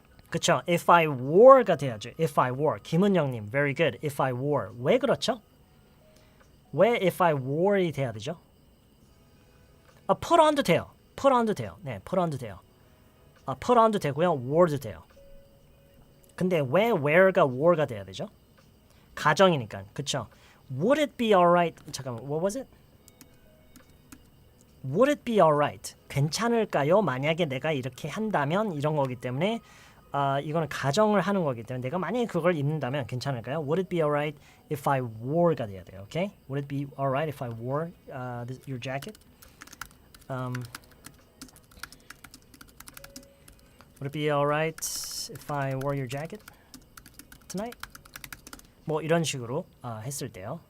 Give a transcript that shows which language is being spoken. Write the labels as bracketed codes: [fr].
[ko] 그쵸? [en] If I wore가 [ko] 돼야죠. [en] If I wore. 김은영님, very good. If I wore. [ko] 왜 그렇죠? 왜 [en] if I wore [ko] 이 돼야 되죠? put on도 돼요. put on도 돼요. 네, put on도 돼요. put on도 되고요. wore도 돼요. 근데 왜 wear가 wore가 돼야 되죠? 가정이니까. 그쵸? [en] Would it be alright? [ko] 잠깐만, [en] what was it? Would it be alright? [ko] 괜찮을까요? 만약에 내가 이렇게 한다면 이런 거기 때문에 이거는 가정을 하는 거기 때문에 내가 만약에 그걸 입는다면 괜찮을까요? [en] Would it be alright if I wore가 [ko] 돼야 돼요. [en] Okay? Would it be alright if I wore your jacket? Would it be alright if I wore your jacket tonight? [ko] 뭐 이런 식으로 했을 때요.